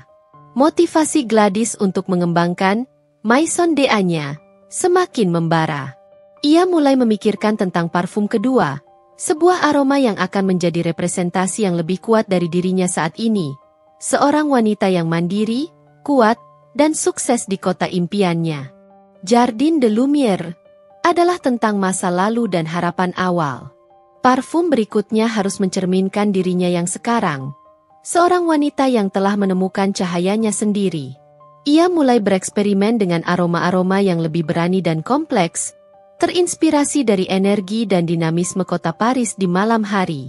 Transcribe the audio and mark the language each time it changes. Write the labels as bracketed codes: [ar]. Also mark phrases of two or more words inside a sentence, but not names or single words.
[id] Motivasi Gladys untuk mengembangkan Maison de Agnes semakin membara. Ia mulai memikirkan tentang parfum kedua, sebuah aroma yang akan menjadi representasi yang lebih kuat dari dirinya saat ini. Seorang wanita yang mandiri, kuat, dan sukses di kota impiannya. Jardin de Lumière adalah tentang masa lalu dan harapan awal. Parfum berikutnya harus mencerminkan dirinya yang sekarang. Seorang wanita yang telah menemukan cahayanya sendiri. Ia mulai bereksperimen dengan aroma-aroma yang lebih berani dan kompleks, terinspirasi dari energi dan dinamisme kota Paris di malam hari.